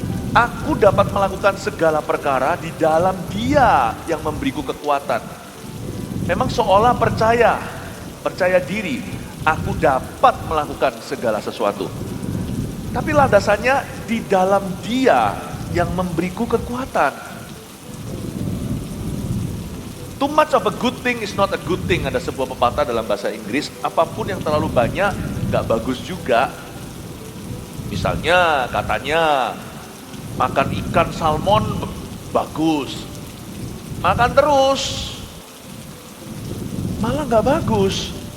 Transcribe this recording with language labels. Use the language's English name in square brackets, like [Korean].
[Indonesian] Aku dapat melakukan segala perkara di dalam Dia yang memberiku kekuatan. Memang seolah percaya diri, aku dapat melakukan segala sesuatu. Tapi landasannya di dalam Dia yang memberiku kekuatan. [English] Too much of a good thing is not a good thing. [Indonesian] Ada sebuah pepatah dalam bahasa Inggris, apapun yang terlalu banyak gak bagus juga. Misalnya katanya, makan ikan salmon bagus, makan terus malah gak bagus.